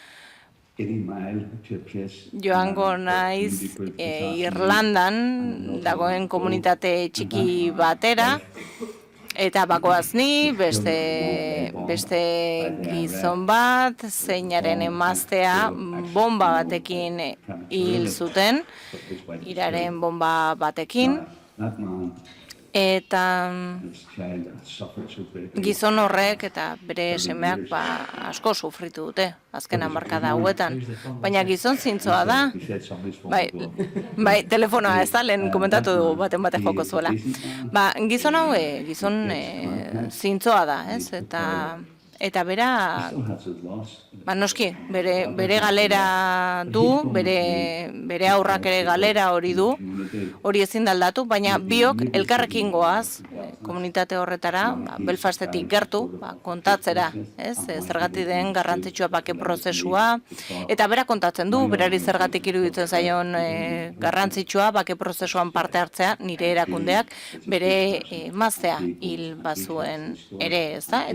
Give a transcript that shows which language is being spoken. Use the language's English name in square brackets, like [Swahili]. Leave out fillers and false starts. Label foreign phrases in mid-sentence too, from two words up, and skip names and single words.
[Basque] joango naiz Irlandan dagoen komunitate txiki batera, Eta bakoaz ni, beste gizon bat, zeinaren emaztea bomba batekin hil zuten, iraren bomba batekin, [English] That man, [Basque] eta [English] this child had suffered so greatly. [Basque] gizon horrek eta bere semeak asko sufritu dute, azken hamarkada hauetan. Baina gizon zintzoa da, [English] He said somebody's phone [Basque] bai, [English] was [Basque] bai, telefonoa ez da, lehen komentatu dugu baten batek joko zuela. Ba, gizon hau, gizon zintzoa da, ez? Eta bera, [English] still has his loss. [Basque] ba, noski, bere galera du, bere aurrak ere galera hori du, hori ezin da aldatu, baina biok elkarrekin goaz, komunitate horretara, Belfastetik gertu, kontatzera, ez? Zergatik den garrantzitsua bake prozesua, eta bera kontatzen du, berari zergatik iruditzen zaion garrantzitsua bake prozesuan parte hartzea, nire erakundeak, bere emaztea hil bazuen ere, ez da?